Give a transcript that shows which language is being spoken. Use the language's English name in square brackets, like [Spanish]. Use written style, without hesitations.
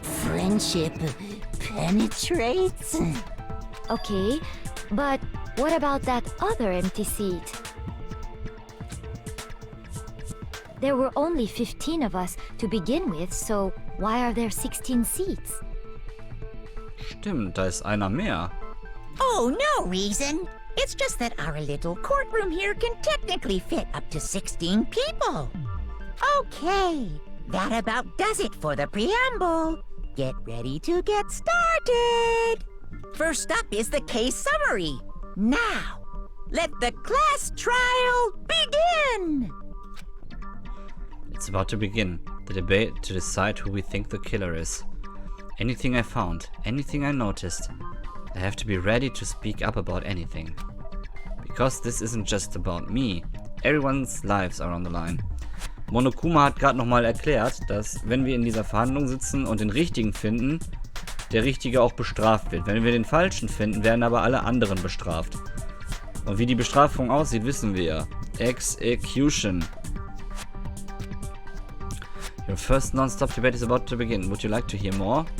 [English] Friendship penetrates? Okay, but what about that other empty seat? There were only 15 of us to begin with, so why are there 16 seats? [German] Stimmt, da ist einer mehr. [English] Oh, no reason. It's just that our little courtroom here can technically fit up to 16 people. Okay, that about does it for the preamble. Get ready to get started. First up is the case summary. Now, let the class trial begin. It's about to begin. The debate to decide who we think the killer is. Anything I found, anything I noticed, I have to be ready to speak up about anything. Because this isn't just about me. Everyone's lives are on the line. [German] Monokuma hat gerade nochmal erklärt, dass wenn wir in dieser Verhandlung sitzen und den Richtigen finden, der Richtige auch bestraft wird. Wenn wir den Falschen finden, werden aber alle anderen bestraft. Und wie die Bestrafung aussieht, wissen wir. [English] Execution. Your first non-stop debate is about to begin. Would you like to hear more?